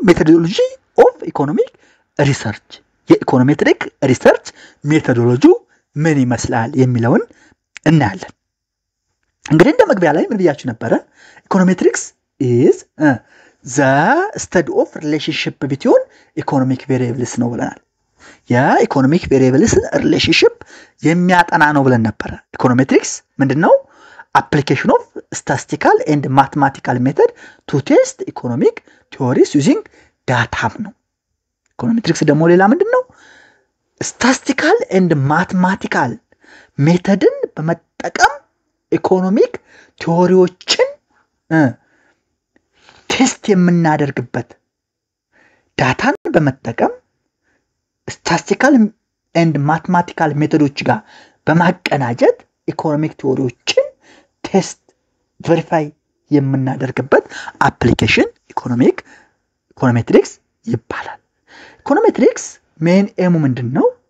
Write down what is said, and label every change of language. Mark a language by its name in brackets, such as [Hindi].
[Amharic] ሜቶዶሎጂ ኦፍ ኢኮኖሚክ ሪሰርች፣ የኢኮኖሜትሪክ ሪሰርች ሜቶዶሎጂ ምን ይመስላል የሚለውን እናያለን። እንግዲህ እንደ መግቢያ ላይ ምን ብያችሁ ነበረ? [English] ኢኮኖሜትሪክስ ኢዝ ዘ ስተዲ ኦፍ ሪሌሽንሺፕ ቢትዊን ኢኮኖሚክ ቬሪየብልስ [Amharic] ነው ብለናል። የኢኮኖሚክ ቬሪየብልስ ሪሌሽንሺፕ የሚያጠና ነው ብለን ነበረ። ኢኮኖሜትሪክስ ምንድነው? [English] application of statistical and mathematical method to test economic theories using data [Amharic] ነው። ኢኮኖሜትሪክስ ደግሞ ሌላ ምንድነው? [English] statistical and mathematical [Amharic] ሜተድን በመጠቀም ኢኮኖሚክ ቲዎሪዎችን ቴስት የምናደርግበት፣ ዳታን በመጠቀም statistical and mathematical ሜተዶች ጋር በማቀናጀት ኢኮኖሚክ ቲዎሪዎችን ቴስት ቬሪፋይ የምናደርግበት አፕሊኬሽን ኢኮኖሜትሪክስ ይባላል። ኢኮኖሜትሪክስ ሜን ኤሙ ምንድነው?